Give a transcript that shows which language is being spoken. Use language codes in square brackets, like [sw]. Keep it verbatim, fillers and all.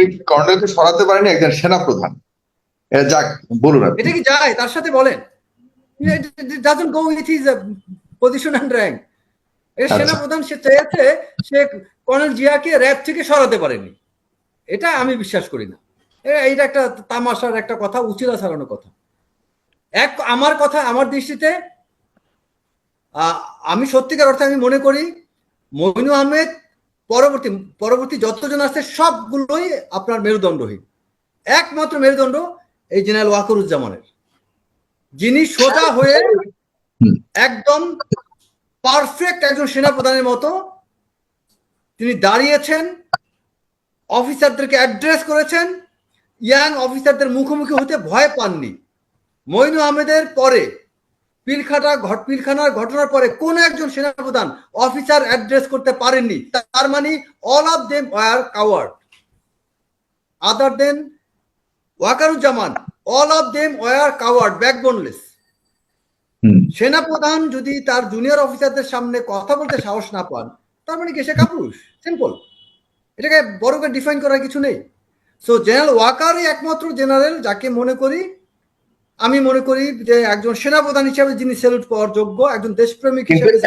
[bn] কর্নেলকে সরাতে পারেনি একজন সেনাপ্রধান, যাক বলুন এটা কি যায় তার সাথে? বলেন, [en] it doesn't go with his position and rank. [bn] এর সেনাপ্রধান সে চেয়েছে, সে কর্নেল জিয়াকে র‍্যাব থেকে সরাতে পারেনি, এটা আমি বিশ্বাস করি না। এইটা একটা তামাশার একটা কথা, উচিলা ছাড়ানো কথা। এক আমার কথা, আমার দৃষ্টিতে আমি সত্যিকার অর্থে আমি মনে করি মইন আহমেদ পরবর্তী পরবর্তী যতজন আছে সবগুলোই আপনার মেরুদণ্ডহীন, একমাত্র মেরুদণ্ড এই জেনারেল ওয়াকারুজ্জামানের, যিনি সোজা হয়ে একদম পারফেক্ট একজন সেনাপ্রধানের মতো তিনি দাঁড়িয়েছেন, অফিসারদেরকে অ্যাড্রেস করেছেন, ইয়াং অফিসারদের মুখোমুখি হতে ভয় পাননি। মইন আহমেদের পরে পিলখানা পিলখানার ঘটনার পরে কোন একজন সেনাপ্রধান অফিসার অ্যাড্রেস করতে পারেননি, তার মানে [en] all of them are coward other than [bn] Wakeruzzaman. [en] All of them were coward, backboneless. [bn] সেনাপ্রধান যদি তার জুনিয়র অফিসারদের সামনে কথা বলতে সাহস না পান, তার মানে সে কাপুরুষ, সিম্পল। এটাকে বড় করে ডিফাইন করার কিছু নেই। সো জেনারেল ওয়াকারই একমাত্র জেনারেল যাকে মনে করি আমি মনে করি যে একজন সেনাপ্রধান হিসেবে যিনি স্যালুট পাওয়ার যোগ্য, একজন দেশপ্রেমিক হিসেবে।